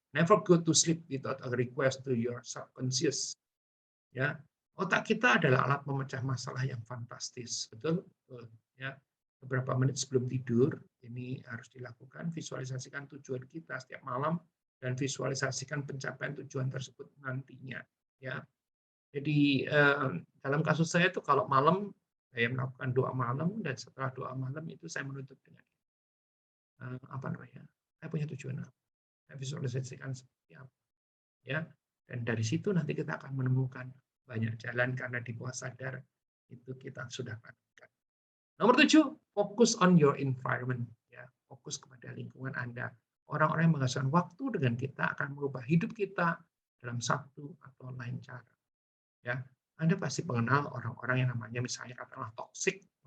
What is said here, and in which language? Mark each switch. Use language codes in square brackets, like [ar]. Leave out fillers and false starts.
[en] Never go to sleep without a request to your subconscious. [id] Ya, otak kita adalah alat memecah masalah yang fantastis, betul? Betul. Ya, beberapa menit sebelum tidur ini harus dilakukan, visualisasikan tujuan kita setiap malam dan visualisasikan pencapaian tujuan tersebut nantinya. Ya, jadi dalam kasus saya itu kalau malam saya melakukan doa malam dan setelah doa malam itu saya menutup dengan apa namanya? Saya punya tujuan apa? Saya visualisasikan seperti apa? Ya, dan dari situ nanti kita akan menemukan banyak jalan karena di bawah sadar itu kita sudah lakukan. Nomor 7, fokus [en] on your environment. [id] Ya, fokus kepada lingkungan Anda. Orang-orang yang menghabiskan waktu dengan kita akan merubah hidup kita dalam satu atau lain cara. Ya, Anda pasti mengenal orang-orang yang namanya misalnya katakanlah toxic.